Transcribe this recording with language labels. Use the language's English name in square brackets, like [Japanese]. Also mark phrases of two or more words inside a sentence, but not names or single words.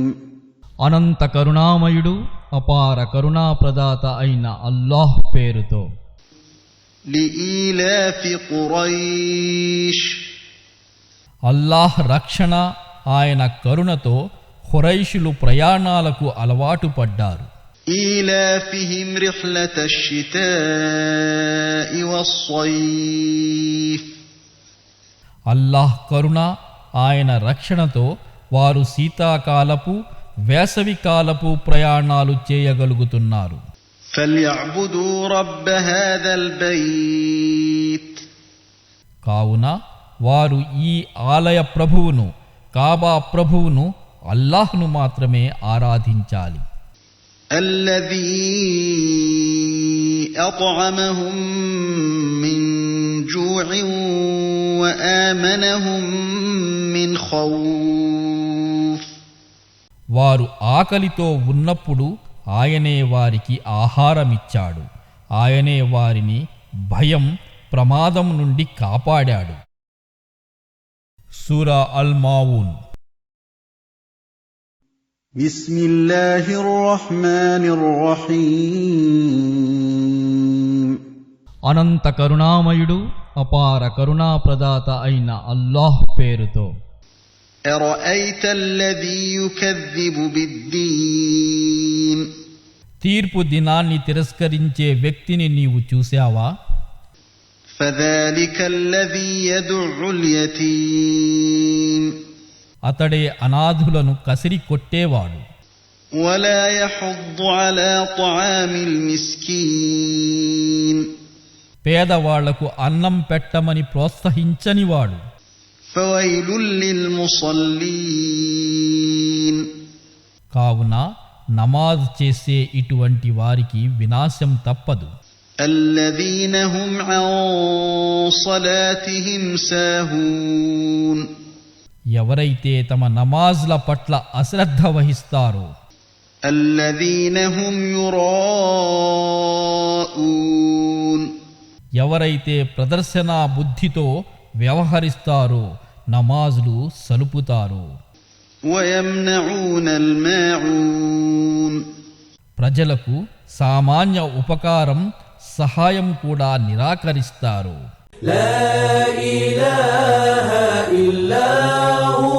[Telugu] అనంత కరుణామయుడు అపార కరుణాప్రదాత అయిన అల్లాహ్ పేరుతో. [Arabic] لإيلاف قريش [Telugu] అల్లాహ్ రక్షణ ఆయన కరుణతో ఖురైషులు ప్రయాణాలకు అలవాటు పడ్డారు. [Arabic] إيلافهم رحلة الشتاء والصيف [Telugu] అల్లాహ్ కరుణ ఆయన రక్షణతో వారు శీతాకాలపు వేసవికాలపు ప్రయాణాలు చేయగలుగుతున్నారు. [Arabic] فليعبدوا رب هذا البيت [Telugu] కావున వారు ఈ ఆలయ ప్రభువును కాబా ప్రభువును అల్లాహ్ను మాత్రమే ఆరాధించాలి. [Arabic] الذي أطعمهم من جوع وآمنهم من خوف [Telugu] వారు ఆకలితో ఉన్నప్పుడు ఆయనే వారికి ఆహారమిచ్చాడు. ఆయనే వారిని భయం ప్రమాదం నుండి కాపాడాడు. సూరా అల్ మాఊన్. [Arabic] بسم الله الرحمن الرحيم [Telugu] అనంత కరుణామయుడు అపార కరుణాప్రదాత అయిన అల్లాహ్ పేరుతో. [Arabic] أرأيت الذي يكذب بالدين [Telugu] తీర్పు దినాన్ని తిరస్కరించే వ్యక్తిని నీవు చూశావా? [Arabic] فذلك الذي يدع اليتيم [Telugu] అతడే అనాథులను కసిరి కొట్టేవాడు. [Arabic] ولا يحض على طعام المسكين [Telugu] పేదవాళ్లకు అన్నం పెట్టమని ప్రోత్సహించనివాడు. [Arabic] فويل للمصلين [Telugu] కావున నమాజ్ చేసే ఇటువంటి వారికి వినాశం తప్పదు. [Arabic] الذين هم عن صلاتهم ساهون [Telugu] ఎవరైతే తమ నమాజ్ల పట్ల అశ్రద్ధ వహిస్తారో, [Arabic] الذين هم يراءون [Telugu] ఎవరైతే ప్రదర్శనా బుద్ధితో వ్యవహరిస్తారో, నమాజులు సలుపుతారో, [Arabic] ويمنعون الماعون [Telugu] ప్రజలకు సామాన్య ఉపకారం సహాయం కూడా నిరాకరిస్తారు. [Arabic] لا إله إلا